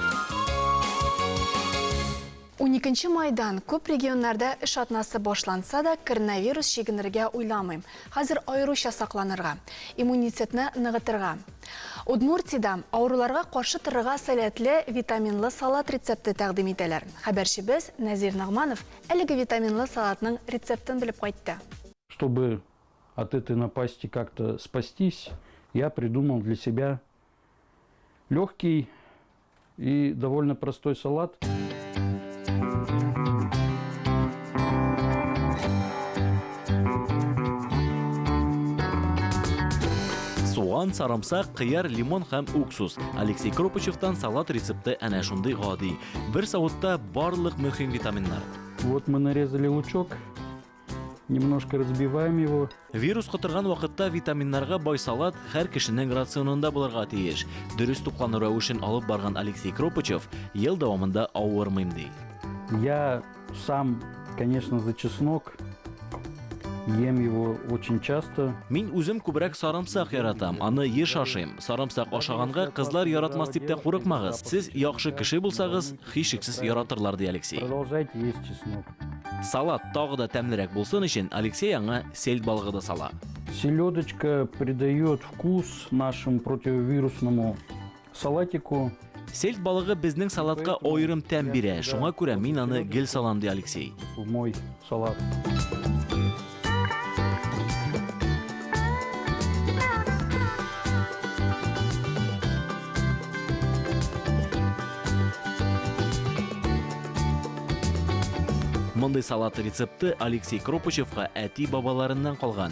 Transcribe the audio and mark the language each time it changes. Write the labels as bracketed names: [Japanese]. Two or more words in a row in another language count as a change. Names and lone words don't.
[Tatar] 12 майдан күп регионнарда эш атнасы башланса да, коронавирус чигенергә уйламыйм. Хәзер аеруча сакланырга, иммунитетны ныгытырга. Удмуртиядә авыруларга каршы торырга сәләтле витаминлы салат рецепты тәкъдим итәләр. Хәбәрчебез Назир Нагманов әлеге витаминлы салатның рецептын белеп кайтты. [Russian] Чтобы от этой напасти как-то спастись, я придумал для себя легкий и довольно простой салат. [Tatar] Суган, сарамсак, кыяр, лимон һәм уксус. Алексей Кропычевтан салат рецепты әнә шундый гади. Бер савытта барлык мөһим витаминнар. [Russian] Вот мы нарезали лучок немножко разбиваем его. [Tatar] Вирус котырган вакытта витаминнарга бай салат һәр кешенең рационында булырга тиеш. Дөрес туклану рәвешен алып барган Алексей Кропачев ел дәвамында авырмыйм ди. [Russian] Я сам, конечно, за чеснок. Ем его очень часто. [Tatar] Мин үзем күбрәк сарымсак яратам, аны еш ашыйм. Сарымсак ашаганга кызлар яратмас дип тә курыкмагыз. Сез яхшы кеше булсагыз, һичшиксез яратырлар ди Алексей. [Russian] Продолжайте есть чеснок. [Tatar] Салат тагы да тәмлерәк булсын өчен Алексей аңа сельдь балыгы да сала. [Russian] Селедочка придает вкус нашему противовирусному салатику. [Tatar] Сельдь балыгы безнең салатка аерым тәм бирә. Шуңа күрә мин аны гел салам ди Алексей. [Russian] В мой салат. [Tatar] Мондый салат рецепты Алексей Кропачевка әти бабаларыннан калган.